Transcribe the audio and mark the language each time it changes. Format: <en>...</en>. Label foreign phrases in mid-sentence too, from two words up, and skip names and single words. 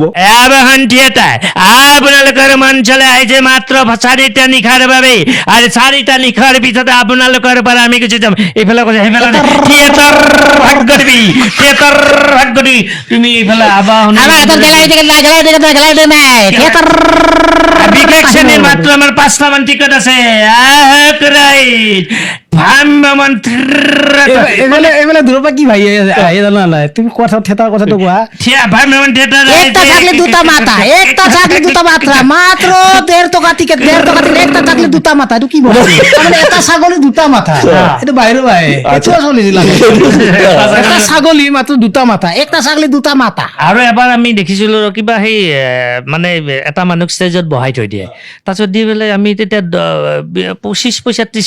<as>আবাহন থিয়েটাৰ আপোনালোকৰ মঞ্চলৈ আহিছে মাত্ৰ 4টা নিশাৰ বাবে আৰু 4টা নিশাৰ পিছত আপোনালোকৰ পৰা আমি গুচি যাম এইফালে কৈছে সেইফালে থিয়েটাৰ ভাগ্য দিবি তুমি এইফালে আবাহন বিশেষ শ্ৰেণীৰ মাত্ৰ আমাৰ 5টা মান টিকট আছে এইফালে দূৰৰ পৰা কি ভাই আহি জানা নাই তুমি থিয়েটাৰ কথাটো কোৱা ভ্ৰাম্যমাণ থিয়েটাৰ</as> <bn>একটা থাকলে দুটা মাথা মাত্র 1.5 টাকা টিকেট 1.5 টাকা একটা থাকলে দুটা মাথা এইটো কি বলে</bn> <as>মানে এটা ছাগলী দুটা মাথা এইটো বাহিৰৰ এইটো চলিছিল এটা ছাগলী মাত্ৰ দুটা মাথা</as> <bn>একটা ছাগলী দুটা মাথা</bn> <as>আৰু এবাৰ আমি দেখিছিলো কিবা সেই মানে এটা মানুহ ষ্টেজত বহাই থৈ দিয়ে তাৰপিছত দি পেলাই আমি তেতিয়া 25 পইচা 30</as>